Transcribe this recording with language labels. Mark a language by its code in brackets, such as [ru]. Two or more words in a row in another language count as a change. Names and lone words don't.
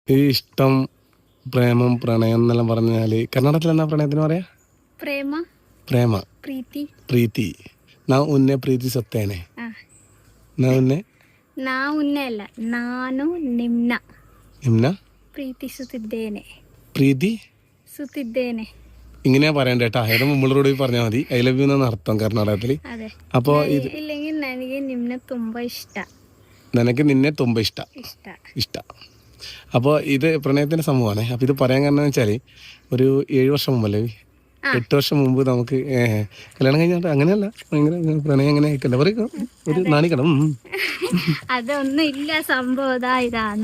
[ml] ഈ ഇഷ്ടം, പ്രേമം, പ്രണയം എന്നെല്ലാം പറഞ്ഞാല് കർണാടകത്തിൽ എന്നാ പ്രണയത്തിന് പറയാ? [kn] ಪ್ರೇಮ [ml] പ്രേമ, [kn] ಪ್ರೀತಿ. ಪ್ರೀತಿ. ನಾವು ಉನ್ನೆ ಪ್ರೀತಿಸುತ್ತೇನೆ. ನಾವು ಉನ್ನೆ ಅಲ್ಲ, ನಾನು ನಿಮ್ನ ನಿಮ್ನ ಪ್ರೀತಿಸುತ್ತಿದ್ದೇನೆ. [ml] പ്രീതി [kn] ಸುತ್ತಿದ್ದೇನೆ. [ml] ഇങ്ങനെയാ പറയണ്ട കേട്ടാ. ഏതാ മുമ്പിളോട് പറഞ്ഞാൽ മതി. [en] I love you [ml] എന്നാണ് അർത്ഥം കർണാടകത്തില്. [kn] ಅದೇ [ml] അപ്പോ ഇത് [kn] ಇല്ലെങ്കിൽ ನನಗೆ ನಿಮ್ನ ತುಂಬಾ ಇಷ್ಟ. [ml] നിനക്ക് നിന്നെ [kn] ತುಂಬಾ ಇಷ್ಟ. [ml] അപ്പോൾ ഇത് പ്രണയത്തിന്റെ സംഭവമാണ്. അപ്പോൾ ഇത് പറയാൻ കാരണം എന്ന് വെച്ചാൽ ഒരു 7 വർഷം മുമ്പല്ലേ, 8 വർഷം മുമ്പ് നമുക്ക് കല്യാണം കഴിഞ്ഞാൽ അങ്ങനെയല്ല, ഭയങ്കര പ്രണയം അങ്ങനെ ആയിട്ടല്ല പറയുക, ഒരു നാണിക്കണം. അതൊന്നും ഇല്ല, സംഭവം ഇതാണ്.